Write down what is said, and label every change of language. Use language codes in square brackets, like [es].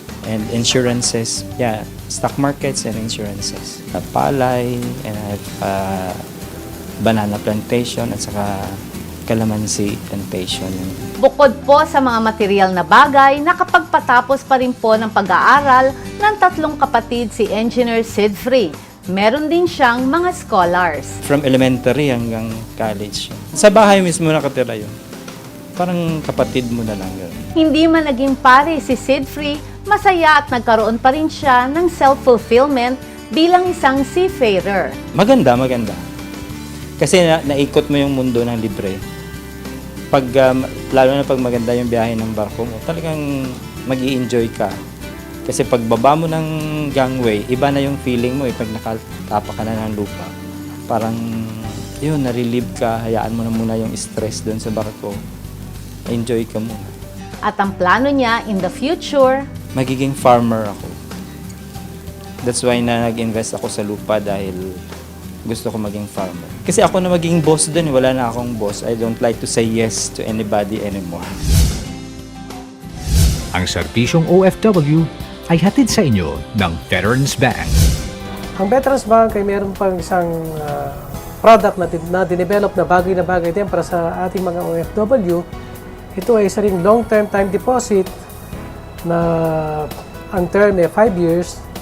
[en] And insurances, stock markets and insurances. Palay, and I have banana plantation [tl] at saka [en] calamansi plantation. [tl] Bukod po sa mga material na bagay, nakapagpatapos pa rin po ng pag-aaral ng 3 kapatid si Engineer Sid Free. Meron din siyang mga scholars. [en] From elementary hanggang college. [tl] Sa bahay mismo nakatira yun. Parang kapatid mo na lang yun. Hindi man naging pare si Sid Free, masaya at nagkaroon pa rin siya ng self-fulfillment bilang isang seafarer. Maganda. Kasi naikot mo yung mundo ng libre. Pag, lalo na pag maganda yung biyahe ng barko mo, talagang mag-i-enjoy ka. Kasi pag baba mo ng gangway, iba na yung feeling mo pag nakatapa ka na ng lupa. Parang, yun, na-relieve ka, hayaan mo na muna yung stress doon sa barko. Enjoy ka muna. At ang plano niya [en] in the future, [tl] Magiging farmer ako. [en] That's why [tl] na nag-invest ako sa lupa dahil gusto ko maging farmer. Kasi ako na maging boss doon, wala na akong boss. [en] I don't like to say yes to anybody anymore. [tl] Ang serbisyong OFW ay hatid sa inyo ng Veterans Bank. Ang Veterans Bank ay meron pang isang product na dinevelop na bagay din para sa ating mga OFW. Ito ay isa ring long-term time deposit na ang term ay 5 years.